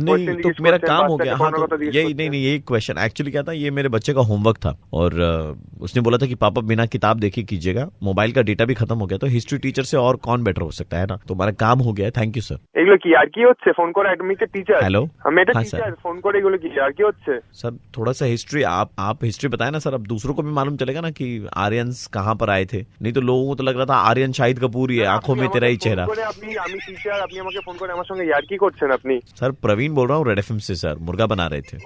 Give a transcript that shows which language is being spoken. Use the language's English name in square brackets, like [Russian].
[Hindi] नहीं तो मेरा काम हो गया। हाँ तो यही नहीं यही क्वेश्चन एक्चुअली क्या था, ये मेरे बच्चे का होमवर्क था और उसने बोला था कि पापा बिना किताब देखे कीजिएगा, मोबाइल का डेटा भी खत्म हो गया, तो हिस्ट्री टीचर से और कौन बेटर हो सकता है ना, तो हमारा काम हो गया है, थैंक यू सर। [Bangla] এগুলো কি আর কি হচ্ছে? ফোন করে অ্যাডমিটেড টিচার। [Hindi] हेलो, [Bangla] আমি এটা [Hindi] हाँ, [Bangla] টিচার, ফোন করে এগুলো কি আর কি হচ্ছে? [Hindi] सर थोड़ा सा हिस्ट्री आप हिस्ट्री बताए ना सर, अब दूसरों को भी मालूम चलेगा ना कि आर्यंस कहाँ पर आए थे, नहीं तो लोगों को तो लग रहा था आर्यन शाहिद कपूर ही है, आंखों में तेरा ही चेहरा। [Bangla] আমি টিচার, আপনি আমাকে ফোন করে আমার সঙ্গে यार की করছেন আপনি? [Hindi] सर प्रवीण बोल रहा हूँ, रेड एफएम से सर, मुर्गा बना रहे थे।